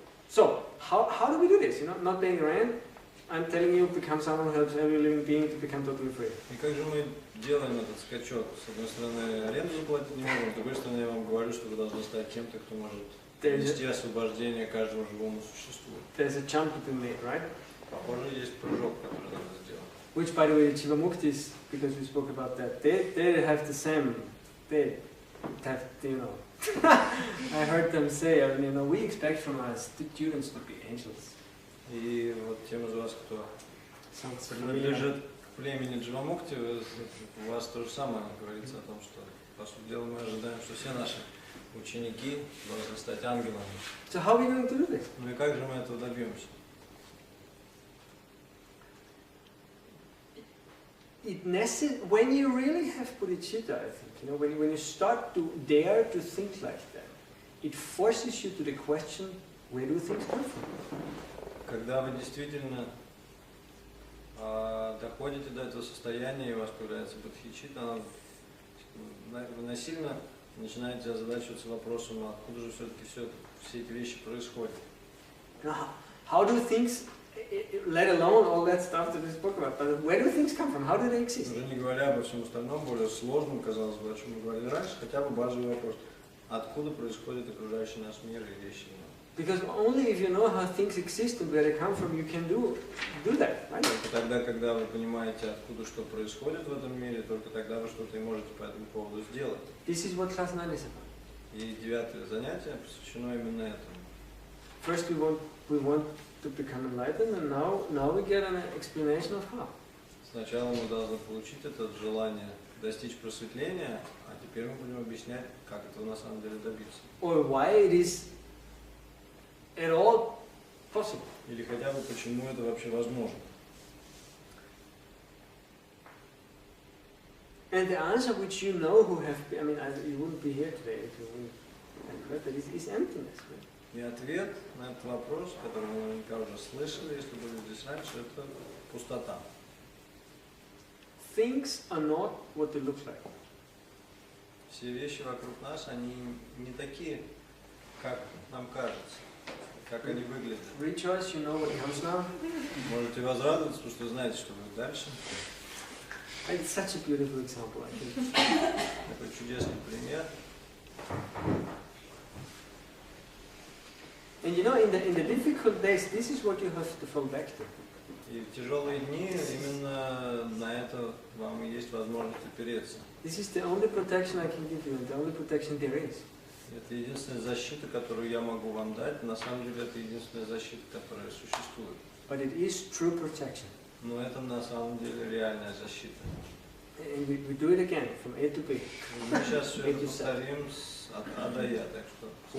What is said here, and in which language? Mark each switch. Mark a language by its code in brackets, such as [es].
[en] So, how do we do this? Not paying rent, I'm telling you, become someone who helps every living being to become totally free. [ru] И как же мы делаем этот скачок? С одной стороны, аренду заплатить не можем, с другой стороны, я вам говорю, что вы должны стать кем-то, кто может нести освобождение каждому живому существу. [en] There's a jump to be made, right? [ru] Похоже, есть прыжок, который надо сделать. [en] Which, by the way, Jivamuktis, because we spoke about that, they have the same, they have, you know, I heard them say, you know, we expect from our students to be angels. [ru] И вот тем из вас, кто принадлежит к племени Дживамукти, у вас то же самое говорится о том, что, по сути дела, мы ожидаем, что все наши ученики должны стать ангелами. [en] So how are we going to do this? [ru] Ну и как же мы этого добьемся? [en] When you really have bodhicitta, I think, you know, when you start to dare to think like that, it forces you to the question, where do things come from? [ru] Когда вы действительно доходите до этого состояния, и у вас появляется бодхичитта, вы насильно начинаете озадачиваться вопросом, откуда же все-таки все эти вещи происходят. [en] How do things, let alone all that stuff that we spoke about, but where do things come from? How do they exist? [ru] Уже не говоря обо всем остальном, более сложном, казалось бы, о чем мы говорили раньше, хотя бы базовый вопрос. Откуда происходит окружающий наш мир и вещи? [en] Because only if you know how things exist and where they come from, you can do that, right? [ru] Только тогда, когда вы понимаете, откуда что происходит в этом мире, только тогда вы что-то и можете по этому поводу сделать. [en] This is what class 9 is about. [ru] И 9-е занятие посвящено именно этому. [en] First we want to become enlightened, and now we get an explanation of how. [ru] Сначала мы должны получить это желание достичь просветления, а теперь мы будем объяснять, как этого на самом деле добиться. [en] Or why it is at all possible. [ru] Или хотя бы почему это вообще возможно. [en] And the answer which you know who have, I mean, you wouldn't be here today if you wouldn't have heard that, is emptiness. Right? [ru] И ответ на этот вопрос, который вы наверняка уже слышали, если были здесь раньше, это пустота. [en] Things are not what they look like. [ru] Все вещи вокруг нас, они не такие, как нам кажется, как они выглядят. [en] Rejoice, you know what comes now. [ru] Можете возрадоваться, потому что знаете, что будет дальше. [en] It's such a beautiful example, I think. [ru] Такой чудесный пример. [en] And you know, in the difficult days, this is what you have to fall back to. [ru] И в тяжелые дни именно на это вам и есть возможность опереться. [en] This is the only protection I can give you, and the only protection there is. [ru] Это единственная защита, которую я могу вам дать. На самом деле это единственная защита, которая существует. [en] But it is true protection. [ru] Но это на самом деле реальная защита. [en] And we do it again, from A to B. [ru] Мы сейчас все это повторим от А до Я, так что.